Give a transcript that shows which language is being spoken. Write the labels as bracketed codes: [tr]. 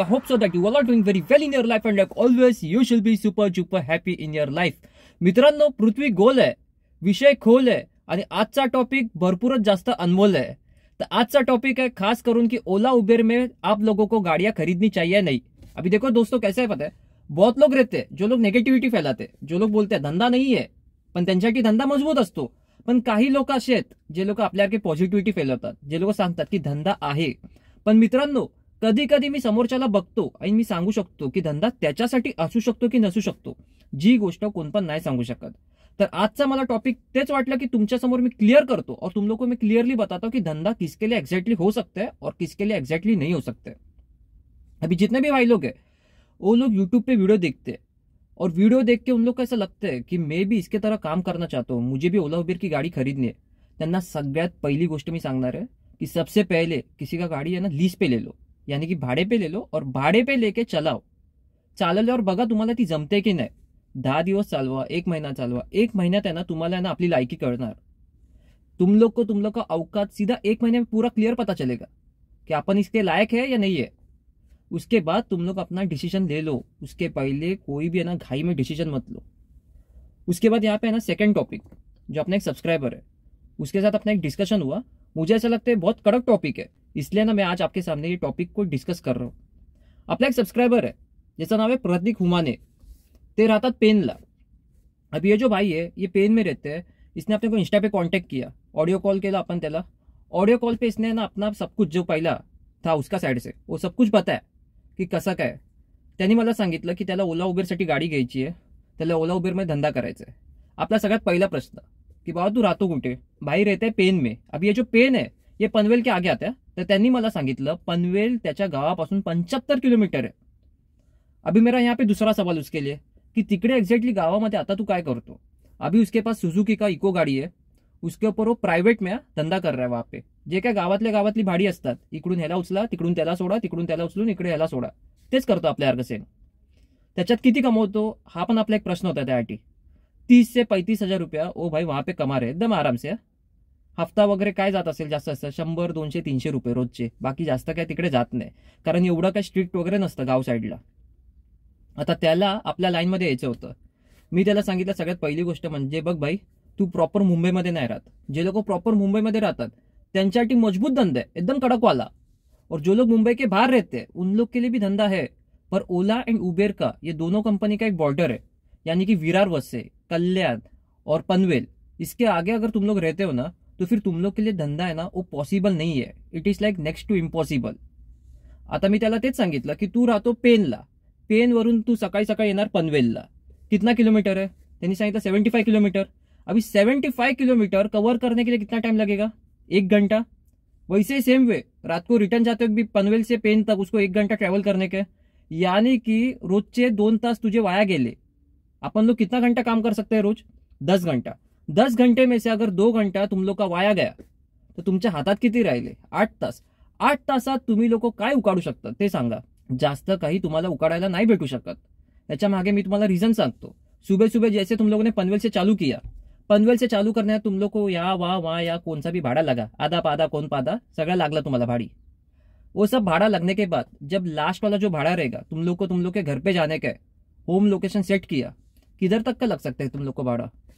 [en] I hope so that you all are doing very well in your life and like always you should be super duper happy in your life. [mr] मित्रांनो, पृथ्वी गोल आहे, विषय खोल आहे आणि आजचा topic भरपूरच जास्त अनमोल है. [hi] तो आजचा टॉपिक है खास करून कि ओला उबेर में आप लोगों को गाड़ियां खरीदनी चाहिए नहीं. अभी देखो दोस्तों, कैसे है पता है, बहुत लोग रहते हैं जो लोग नेगेटिविटी फैलाते, जो लोग बोलते हैं [mr] धंदा नाही आहे पण त्यांच्यासाठी धंदा मजबूत असतो. पण काही लोक असे आहेत जे लोक आपल्यासारखे पॉझिटिव्हिटी फैलवतात, जे लोक सांगतात की धंदा आहे. पण मित्रांनो, कधी कधी मी समोरच्याला बघतो आणि मी सांगू शकतो की धंदा त्याच्यासाठी असू शकतो की नसू शकतो, जी गोष्ट कोण पण नाही सांगू शकत. तर आजचा मला टॉपिक तेच वाटलं की तुमच्या समोर मी क्लियर करतो [hi] और तुम लोग को मैं क्लियरली बताता हूं कि धंधा किसके लिए एग्जैक्टली हो सकता है और किसके लिए एग्जैक्टली नहीं हो सकता है. अभी जितने भी भाई लोग हैं वो लोग यूट्यूब पे वीडियो देखते हैं और वीडियो देख के उन लोग को ऐसा लगता है कि मैं भी इसके तरह काम करना चाहता हूँ, मुझे भी ओला उबेर की गाड़ी खरीदनी है. [mr] त्यांना सगळ्यात पहिली गोष्ट मी सांगणार [hi] है कि सबसे पहले किसी का गाड़ी है ना लीज पे ले लो, यानी कि भाड़े पे ले लो और भाड़े पे लेके चलाओ. [mr] चालवल्यावर बघा तुम्हाला ती जमते की नाही. 10 दिवस चालवा, 1 महीना चालवा, 1 महीन्यात है ना तुम्हाला है ना आपली लायकी कळणार. [hi] तुम लोग का औकात सीधा 1 महीने में पूरा क्लियर पता चलेगा कि अपन इसके लायक है या नहीं है. उसके बाद तुम लोग अपना डिसीजन ले लो. उसके पहले कोई भी है ना घाई में डिसीजन मत लो. उसके बाद यहाँ पे है ना सेकंड टॉपिक, जो अपना एक सब्सक्राइबर है उसके साथ अपना एक डिस्कशन हुआ. मुझे ऐसा लगता है बहुत कड़क टॉपिक है, इसलिए ना मैं आज आपके सामने ये टॉपिक को डिस्कस कर रहा हूँ. अपना एक सब्सक्राइबर है जिसका नाम है प्रतीक हुमाने, [mr] ते राहतात पेनला. [hi] अब ये जो भाई है ये पेन में रहते हैं. इसने अपने को इंस्टा पे कांटेक्ट किया, ऑडियो कॉल [mr] केला अपन त्याला. [hi] ऑडियो कॉल पे इसने ना अपना सब कुछ जो पहिला था उसका साइड से वो सब कुछ बताया की [mr] कसं काय. त्यांनी मला सांगितलं की त्याला ओला उबेरसाठी गाडी घ्यायची आहे, त्याला ओला उबेरमध्ये धंदा करायचा आहे. आपला सगळ्यात पहिला प्रश्न की बाबा तू राहतो कुठे? [hi] भाई रहते है पेन में. अब ये जो पेन है ये पनवेल के आगे आता है. [mr] तर त्यांनी मला सांगितलं पनवेल त्याच्या गावापासून 75 किलोमीटर है. [hi] अभी मेरा यहाँ पे दूसरा सवाल उसके लिए कि [mr] तिकडे एक्झॅक्टली गावामध्ये आता तू काय करतो? [hi] अभी उसके पास सुजुकी का इको गाड़ी है, उसके ऊपर वो प्राइवेट में धंदा कर रहा है. [mr] वहां पे जे काय गावातली भाडी असतात, इकडून ह्याला उचला, तिकडून त्याला सोडा, तिकडून त्याला उचलून इकडे ह्याला सोडा, तेच करतो आपल्यासारखं सेम. त्याच्यात किती कमवतो हा पण आपला एक प्रश्न होता त्यासाठी. [hi] 30 से 35 हजार रुपया ओ भाई वहां पे कमा रहे एकदम आराम से. [mr] हफ्ता वगैरे काय जात असेल जास्त असतं 100, 200, 300 रुपये रोजचे, बाकी जास्त काय तिकडे जात नाही, कारण एवढं काय स्ट्रिक्ट वगैरे नसतं गाव साईडला. आता त्याला आपल्या लाईनमध्ये यायचं होतं. मी त्याला सांगितलं सगळ्यात पहिली गोष्ट म्हणजे बघ भाई, तू प्रॉपर मुंबईमध्ये नाही राहत. जे लोक प्रॉपर मुंबईमध्ये राहतात त्यांच्यासाठी मजबूत धंदा है, [hi] एकदम कड़क वाला. और जो लोग मुंबई के बाहर रहते हैं उन लोग के लिए भी धंधा है. पर ओला एंड उबेर का ये दोनों कंपनी का एक बॉर्डर है, यानी कि विरार वस्से, कल्याण और पनवेल, इसके आगे अगर तुम लोग रहते हो ना तो फिर तुम लोग के लिए धंदा है ना वो पॉसिबल नहीं है. [en] It is like next to impossible. [mr] आता मी त्याला तेच सांगितलं की तू राहतो पेनला, पेनवरून तू सकाळी सकाळी येणार पनवेलला. [hi] कितना किलोमीटर है? [mr] त्यांनी सांगितलं 75 किलोमीटर. [hi] अभी 75 किलोमीटर कवर करने के लिए कितना टाइम लगेगा? 1 घंटा. वैसे सेम वे रात को रिटर्न जाते वक्त भी पनवेल से पेन तक उसको 1 घंटा ट्रैवल करने के, यानी कि [mr] रोजचे 2 तास तुझे वाया गेले. [hi] अपन लोग कितना घंटा काम कर सकते हैं रोज? 10 घंटा. 10 घंटे में से अगर 2 घंटा तुम लोग का वाया गया [mr] तर तुमच्या हातात किती राहिले? 8 तास. 8 तासात तुम्ही लोक काय उकाडू शकता ते सांगा. जास्त काही तुम्हाला उकाडायला नाही भेटू शकत. त्याच्या मागे मी तुम्हाला रिझन सांगतो. [hi] सुबह सुबह जैसे तुम लोगों ने पनवेल से चालू किया, पनवेल से चालू करने तुम लोग को यहाँ वहाँ या कौन सा भी भाड़ा लगा, आधा पाधा कौन पाधा [mr] सगळा लागला तुम्हाला भाड़ी. [hi] वो सब भाड़ा लगने के बाद जब लास्ट वाला जो भाड़ा रहेगा तुम लोग के घर पे जाने का होम लोकेशन सेट किया, किधर तक का लग सकता है तुम लोग को भाड़ा?